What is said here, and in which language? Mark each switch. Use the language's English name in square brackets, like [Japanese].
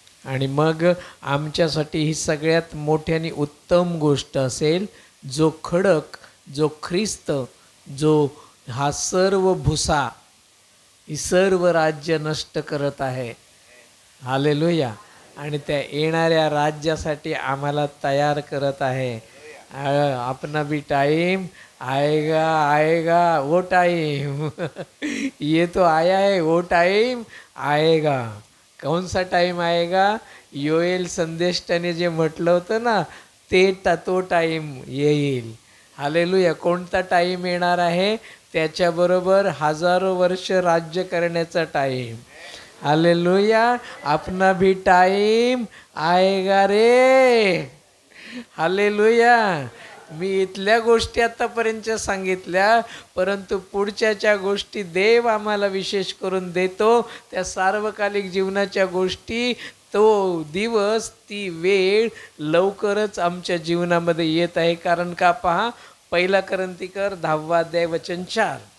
[Marathi] आणि मग आमच्यासाठी ही सगळ्यात मोठ्याने उत्तम गोष्ट असेल, जो खडक, जो ख्रिस्त, जो हा सर्व भुसा, ही सर्व राज्य नष्ट करत आहे. हालेलुया. आणि त्या येणाऱ्या राज्यासाठी आम्हाला तयार करत आहे. [Hindi] अपना भी टाइम आएगा आएगा, वो टाइम ये तो आया है, वो टाइम आएगा. कौन सा टाइम आएगा? [Marathi] योएल संदेष्टाने जे म्हटलं होतं ना, तो टाइम येईल. हालेलुया. कोणता टाइम येणार आहे? त्याच्याबरोबर हजारो वर्ष राज्य करण्याचा टाइम. हालेलुया. [Hindi] अपना भी टाइम आएगा रे. हालेलुया. [Marathi] मी इथल्या गोष्टी आतापर्यंतच्या सांगितल्या, परंतु पुढच्या गोष्टी देव आम्हाला विशेष करून देतो. त्या सार्वकालिक जीवनाच्या गोष्टी, तो दिवस, ती वेळ लवकरच आमच्या जीवनामध्ये येत आहे. कारण का पहा, 1 कोरिंथिकर 10 अध्याय वचन 4.